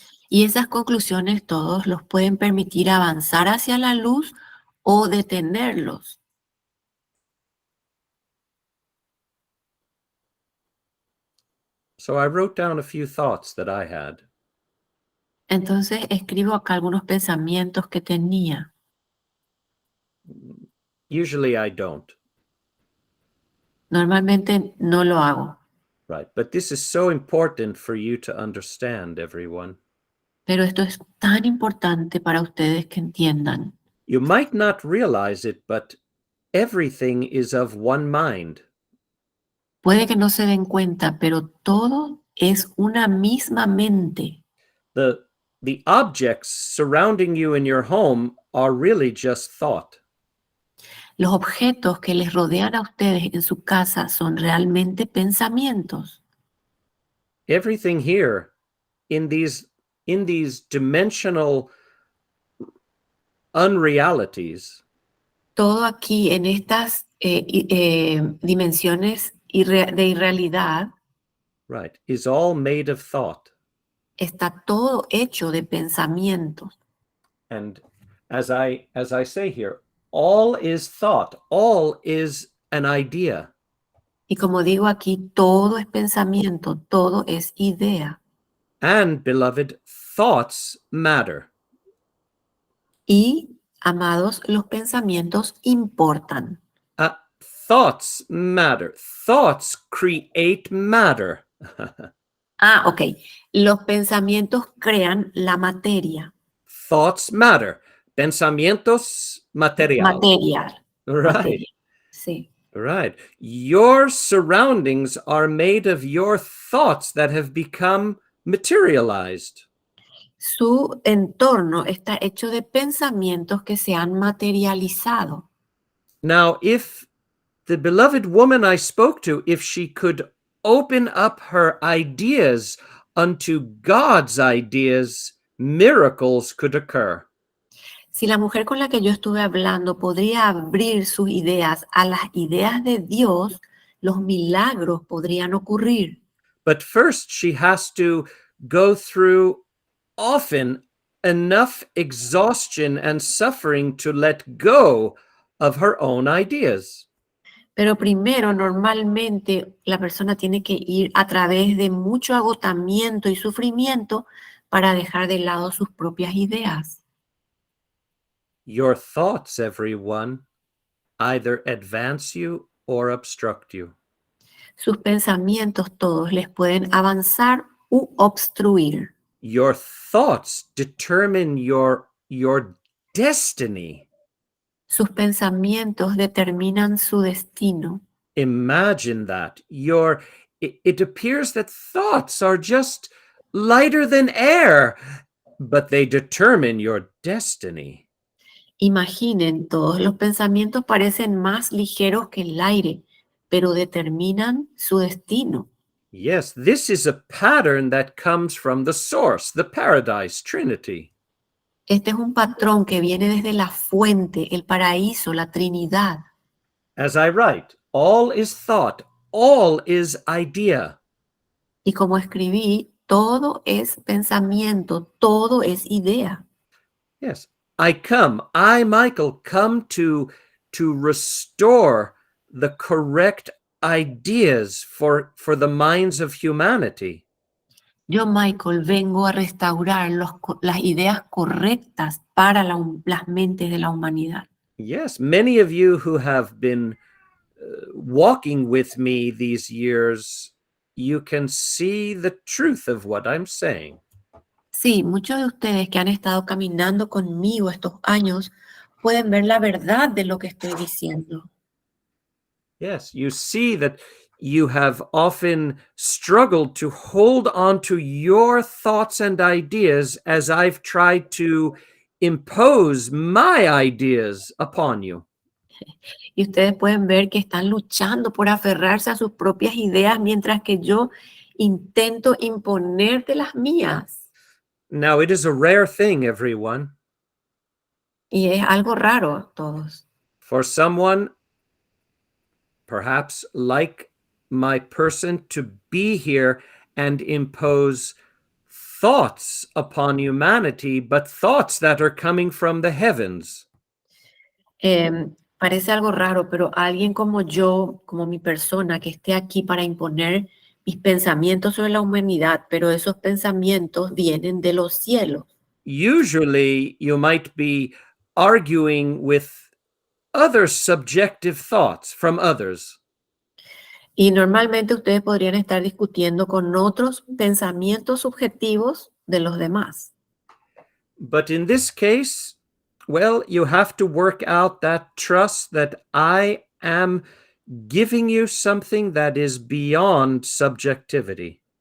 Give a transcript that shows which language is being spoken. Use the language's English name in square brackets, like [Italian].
[Spanish] Y esas conclusiones todos los pueden permitir avanzar hacia la luz o detenerlos. [English] So I wrote down a few thoughts that I had. [Spanish] Entonces escribo acá algunos pensamientos que tenía. [English] Usually I don't. [Spanish] Normalmente no lo hago, [English] Right. But this is so important for you to understand, everyone. [Spanish] pero esto es tan importante para ustedes que entiendan. [English] You might not realize it, but everything is of one mind. [Spanish] Puede que no se den cuenta, pero todo es una misma mente. [English] The objects surrounding you in your home are really just thought. [Spanish] Los objetos que les rodean a ustedes en su casa son realmente pensamientos. [English] Everything here in these dimensional unrealities, [Spanish] Todo aquí en estas dimensiones de irrealidad [English] right, is all made of thought. [Spanish] está todo hecho de pensamientos. [English] And as I say here, all is thought, all is an idea. [Spanish] Y como digo aquí, todo es pensamiento, todo es idea. [English] And beloved, thoughts matter. [Spanish] Y, amados, los pensamientos importan. [English] Thoughts matter. Thoughts create matter. [Spanish] Ok. Los pensamientos crean la materia. [English] Thoughts matter. [Spanish] Pensamientos material. Material. [English] Right. [Spanish] Materia. Sí. [English] Right. Your surroundings are made of your thoughts that have become materialized. [Spanish] Su entorno está hecho de pensamientos que se han materializado. [English] Now, if the beloved woman I spoke to, if she could open up her ideas unto God's ideas, miracles could occur. [Spanish] Si la mujer con la que yo estuve hablando podría abrir sus ideas a las ideas de Dios, los milagros podrían ocurrir. [English] But first, she has to go through often enough exhaustion and suffering to let go of her own ideas. [Spanish] Pero primero, normalmente, la persona tiene que ir a través de mucho agotamiento y sufrimiento para dejar de lado sus propias ideas. [English] Your thoughts, everyone, either advance you or obstruct you. [Spanish] Sus pensamientos todos les pueden avanzar u obstruir. [English] Your thoughts determine your destiny. [Spanish] Sus pensamientos determinan su destino. [English] Imagine that. It appears that thoughts are just lighter than air, but they determine your destiny. [Spanish] Imaginen, todos los pensamientos parecen más ligeros que el aire, pero determinan su destino. [English] Yes, this is a pattern that comes from the source, the paradise, Trinity. [Spanish] Este es un patrón que viene desde la fuente, el paraíso, la Trinidad. [English] As I write, all is thought, all is idea. [Spanish] Y como escribí, todo es pensamiento, todo es idea. [English] Yes, I, Michael, come to restore the correct ideas for the minds of humanity. [Spanish] Yo, Michael, vengo a restaurar las ideas correctas para las mentes de la humanidad. [English] Yes, many of you who have been walking with me these years, you can see the truth of what I'm saying. [Spanish] Sí, muchos de ustedes que han estado caminando conmigo estos años pueden ver la verdad de lo que estoy diciendo. [English] Yes, you see that you have often struggled to hold on to your thoughts and ideas as I've tried to impose my ideas upon you. [Spanish] Y ustedes pueden ver que están luchando por aferrarse a sus propias ideas mientras que yo intento imponerte las mías. [English] Now, it is a rare thing, everyone, [Spanish] Y es algo raro a todos. [English] for someone, perhaps like my person, to be here and impose thoughts upon humanity, but thoughts that are coming from the heavens. [Spanish] Parece algo raro, pero alguien como yo, como mi persona, que esté aquí para imponer mis pensamientos sobre la humanidad, pero esos pensamientos vienen de los cielos. [English] Usually, you might be arguing with other subjective thoughts from others. [Spanish] Y normalmente ustedes podrían estar discutiendo con otros pensamientos subjetivos de los demás. [English] But in this case, well, you have to work out that trust that I am giving you something that is beyond subjectivity.